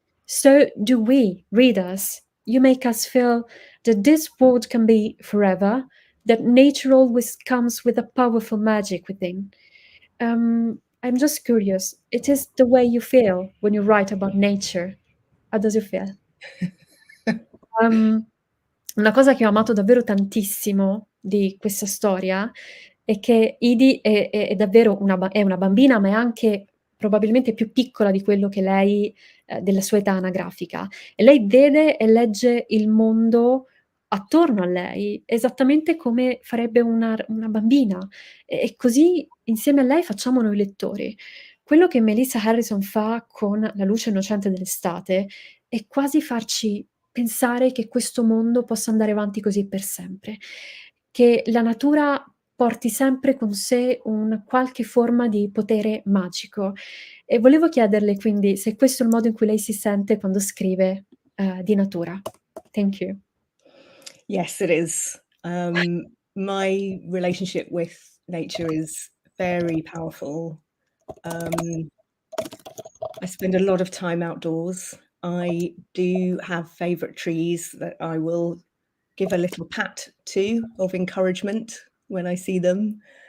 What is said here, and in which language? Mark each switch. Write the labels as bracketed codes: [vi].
[en] So do we, readers. You make us feel that this world can be forever, that nature always comes with a powerful magic within. I'm just curious, it is the way you feel when you write about nature? How does it feel? [it] Um, una cosa che ho amato davvero tantissimo di questa storia è che Edie è davvero è una bambina, ma è anche probabilmente più piccola di quello che lei della sua età anagrafica, e lei vede e legge il mondo attorno a lei, esattamente come farebbe una bambina, e così insieme a lei facciamo noi lettori. Quello che Melissa Harrison fa con La luce innocente dell'estate è quasi farci pensare che questo mondo possa andare avanti così per sempre, che la natura porti sempre con sé un qualche forma di potere magico. E volevo chiederle quindi se questo è il modo in cui lei si sente quando scrive, di natura. [en] Thank you. Yes, it is. My relationship with nature is very powerful. I spend a lot of time outdoors. I do have favourite trees that I will give a little pat to of encouragement when I see them.